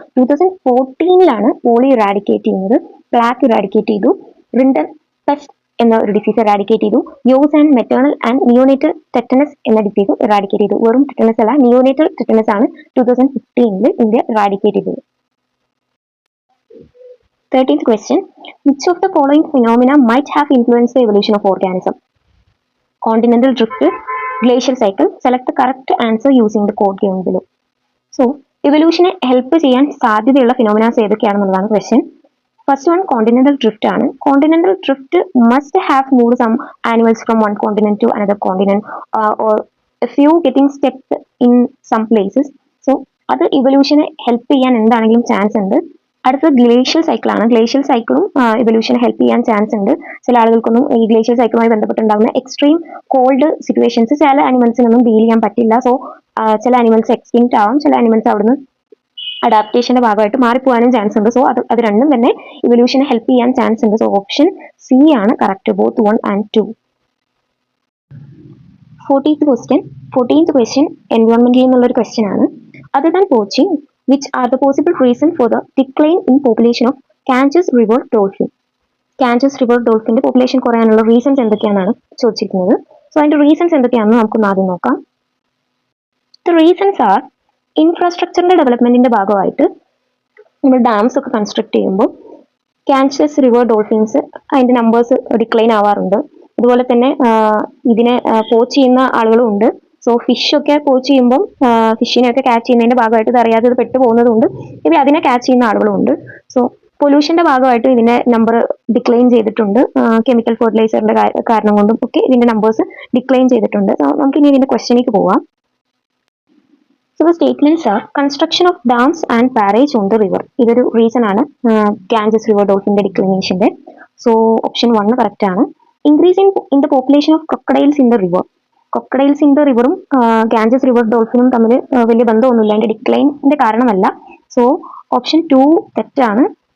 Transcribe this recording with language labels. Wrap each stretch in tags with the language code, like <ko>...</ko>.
<ml>2014-ലാണ് polio eradicate ചെയ്യുന്നത്. Plaque eradicate ചെയ്തു. റിണ്ടൻ pest എന്ന ഒരു ഡിസീസ് ഇറാഡിക്കേറ്റ് ചെയ്തു. യോസ് and maternal and neonatal tetanus എന്ന ഡിസീസ് ഇറാഡിക്കേറ്റ് ചെയ്തു. വെറും ടെറ്റനസ് അല്ല, നിയോനേറ്റൽ ടെറ്റനസ് ആണ് 2015 ഇന്ത്യ ഇറാഡിക്കേറ്റ് ചെയ്തത്.</ml> <en>13th question. Which of the following phenomena might have influenced the evolution of organism? Continental drift, glacial cycle. Select the correct answer using the code given below.</en> <ml>So evolutionനെ help ചെയ്യാൻ സാധ്യതയുള്ള ഫിനോമിനാസ് ഏതൊക്കെയാണെന്നുള്ളതാണ് question.</ml> <en>First one, continental drift ആണ്. Continental drift must have moved some animals from one continent to another continent, or a few getting stuck in some places.</en> <ml>So അത് ഇവല്യൂഷനെ help ചെയ്യാൻ എന്താണെങ്കിലും chance ഉണ്ട്. അടുത്തത് glacial cycle ആണ്. Glacial സൈക്കിളും ഇവല്യൂഷനെ help ചെയ്യാൻ chance ഉണ്ട്. ചില ആളുകൾക്കൊന്നും ഈ ഗ്ലേഷ്യൽ സൈക്കിളുമായി ബന്ധപ്പെട്ടുണ്ടാകുന്ന എക്സ്ട്രീം കോൾഡ് സിറ്റുവേഷൻസ് ചില അനിമൽസിനൊന്നും ഡീൽ ചെയ്യാൻ പറ്റില്ല. സോ ചില അനിമൽസ് എക്സ്റ്റിങ്ക്റ്റ് ആവാം, ചില അനിമൽസ് അവിടുന്ന് അഡാപ്റ്റേഷന്റെ ഭാഗമായിട്ട് മാറിപ്പോകാനും ചാൻസ് ഉണ്ട്. സോ അത് രണ്ടും തന്നെ ഇവല്യൂഷനെ ഹെൽപ്പ് ചെയ്യാൻ ചാൻസ് ഉണ്ട്. സോ ഓപ്ഷൻ സി ആണ് correct, both 1 and 2. 14th question എൻവയോൺമെന്റിൽ നിന്നുള്ളൊരു ക്വസ്റ്റ്യൻ ആണ്.</ml> <en>Other than poaching, which are the possible reason for the decline in population of Ganges river dolphin?</en> <ml>Ganges river dolphinന്റെ population കുറയാനുള്ള reasons എന്തൊക്കെയാണെന്നാണ് ചോദിച്ചിരിക്കുന്നത്. So അതിന്റെ reasons എന്തൊക്കെയാണെന്ന് നമുക്കൊന്ന് ആദ്യം നോക്കാം. ദ റീസൺസ് ആർ ഇൻഫ്രാസ്ട്രക്ചറിന്റെ ഡെവലപ്മെന്റിന്റെ ഭാഗമായിട്ട് നമ്മൾ ഡാംസ് ഒക്കെ കൺസ്ട്രക്ട് ചെയ്യുമ്പോൾ ഗാൻജസ് റിവർ ഡോൾഫിൻസ് അതിന്റെ നമ്പേഴ്സ് ഡിക്ലൈൻ ആവാറുണ്ട്. അതുപോലെ തന്നെ ഇതിനെ പോച്ച് ചെയ്യുന്ന ആളുകളും ഉണ്ട്. സോ ഫിഷൊക്കെ പോച്ച് ചെയ്യുമ്പോൾ ഫിഷിനെയൊക്കെ ക്യാച്ച് ചെയ്യുന്നതിന്റെ ഭാഗമായിട്ട് ഇത് അറിയാതെ ഇത് പെട്ടു പോകുന്നതുകൊണ്ട് ഇവ അതിനെ ക്യാച്ച് ചെയ്യുന്ന ആളുകളും ഉണ്ട്. സോ പൊല്യൂഷന്റെ ഭാഗമായിട്ട് ഇതിന്റെ നമ്പർ ഡിക്ലൈൻ ചെയ്തിട്ടുണ്ട്. കെമിക്കൽ ഫെർട്ടിലൈസറിന്റെ കാരണം കൊണ്ടും ഒക്കെ ഇതിന്റെ നമ്പേഴ്സ് ഡിക്ലൈൻ ചെയ്തിട്ടുണ്ട്. നമുക്ക് ഇനി ഇതിന്റെ ക്വസ്റ്റ്യനിലേക്ക് പോവാം.</ml> <en>So the statements are construction of dams and barrage on the river.</en> <ml>ഇതൊരു റീസൺ ആണ് Ganges river ഡോൾഫിന്റെ ഡിക്ലിനേഷന്റെ.</ml> <en>So option 1 correct ആണ്. Increase in the population of crocodiles in the river.</en> <ml>Crocodiles in the റിവറും Ganges river ഡോൾഫിനും തമ്മിൽ വലിയ ബന്ധമൊന്നുമില്ല, അതിന്റെ ഡിക്ലൈനിന്റെ കാരണമല്ല. So option 2 തെറ്റാണ്.</ml>